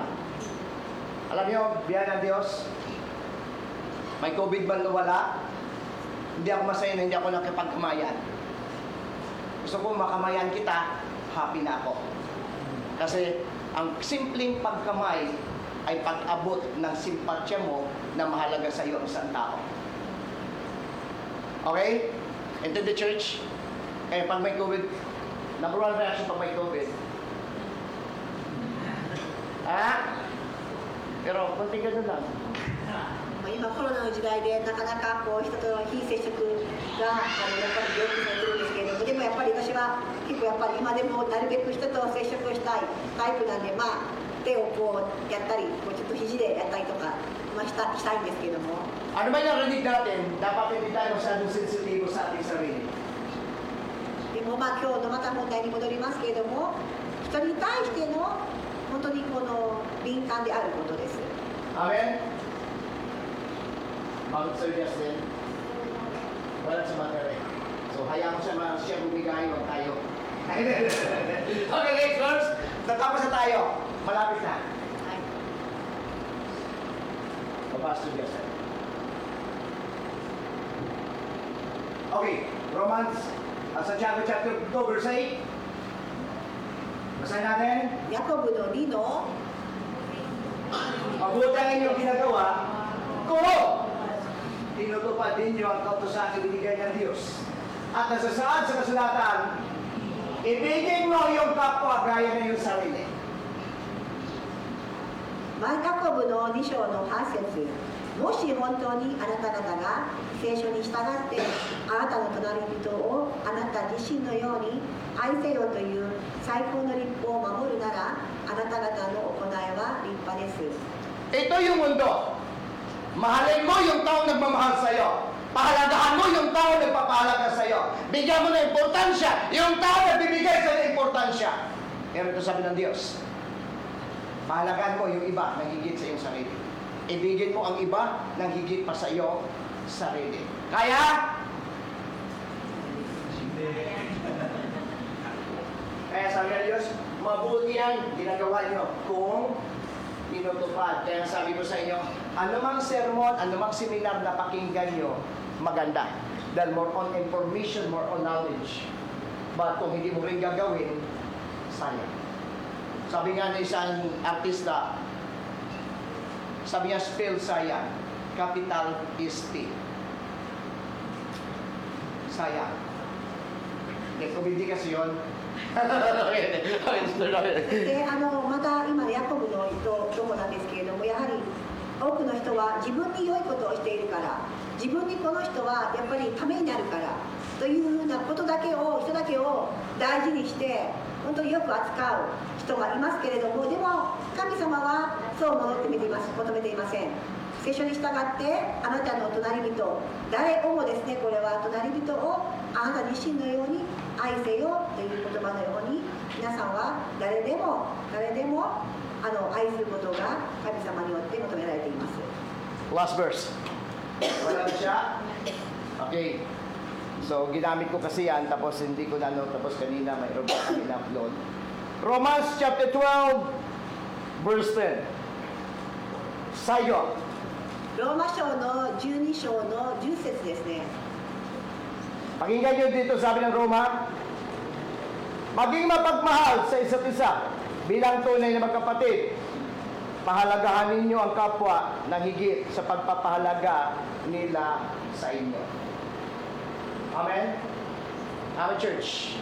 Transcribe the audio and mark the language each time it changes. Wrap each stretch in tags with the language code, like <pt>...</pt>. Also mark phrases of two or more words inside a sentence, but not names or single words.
<tl>Alam niyo, biyaya ng Diyos, may COVID man wala, hindi ako masaya na hindi ako nakipagkamayan. Gusto ko makamayan kita, happy na ako. Kasi ang simpleng pagkamay ay pag-abot ng simpatsya mo na mahalaga sa iyo ang isang tao. Okay?</tl> <en>Into the church,</en> <tl>kaya pag may COVID,</tl> <en>number 1 reaction</en> <tl>pag may COVID. Pero konting ganun lang.</tl> <ja>今コロナの時代でなかなかこう人との非接触がやっぱり病気になってるんですけれども、でもやっぱり私は結構やっぱり今でもなるべく人と接触をしたいタイプなんで、まあ手をこうやったり、こうちょっと肘でやったりとか、したいんですけども。</ja> <tl>Ano ba yung narinig natin? Dapat hindi tayo masyadong sensitibo sa ating sarili.</tl> <ja>でもまあ今日のまた問題に戻りますけれども、人に対しての本当にこの敏感であることです。</ja> <tl>Amen? Bakit sa Diyos din? Wala sa materi. So, hayaan ko siya bumigay, huwag tayo. Okay, next verse. Tatapos na tayo. Malapit na. Babas to Diyos.</tl> <en>Okay, Romans, Santiago chapter 2, verse 8.</en> <tl>Basahin natin.</tl> <ja>ヤコブの2の</ja> <tl>Mabuti ang inyong ginagawa kung tinutupad ninyo ang kautusan ibinigay ng Diyos. At nasasaad sa kasulatan, ibigin mo yung kapwa gaya ng iyong sarili.</tl> <ja>ヤコブの2章の8節、もし本当にあなた方が聖書に従ってあなたの隣人をあなた自身のように愛せよという最高の律法を守るなら、あなた方の行いは立派です。</ja> <tl>Ito yung mundo. Mahalin mo yung taong nagmamahal sa iyo. Pahalagahan mo yung tao na nagpapahalaga sa iyo. Bigyan mo ng importansya yung tao na bibigay sa iyo importansya. Pero ito sabi ng Diyos, pahalagahan mo yung iba na higit sa iyong sarili. Ibigin mo ang iba ng higit pa sa iyo sarili. Kaya sabi ng Diyos, mabuti yan ginagawa nyo kung tinutupad. Kaya sabi ko sa inyo, anumang sermon, anumang seminar na pakinggan nyo, maganda. Dahil</tl> <en>more on information, more on knowledge.</en> <tl>But kung hindi mo rin gagawin, sayang. Sabi nga ng isang artista, sabi niya, spell sayang.</tl> <en>Capital is T. Sayang.</en> <tl>Kung hindi kasi yun,</tl> <ja>でまた今ヤコブのとこなんですけれども、やはり多くの人は自分に良いことをしているから、自分にこの人はやっぱりためになるからというふうなことだけを、人だけを大事にして本当によく扱う人がいますけれども、でも神様はそう求めていません。聖書に従ってあなたの隣人、誰をもですね、これは隣人をあなた自身のように愛せよという言葉のように、皆さんは誰でも愛することが神様によって求められています。</ja> <en>last verse.</en> <tl>Wala na siya? Okay. So, ginamit ko kasi yan, tapos hindi ko na tapos kanina, mayroon pa kami na-upload.</tl> <en>Romans chapter 12, verse 10.</en> <tl>Sayo.</tl> <ja>ローマ書の12章の10節ですね。</ja> <tl>Pakinggan nyo dito, sabi ng Roma, maging mapagmahal sa isa't isa bilang tunay na magkapatid. Pahalagahan ninyo ang kapwa na higit sa pagpapahalaga nila sa inyo. Amen? Amen, church.</tl>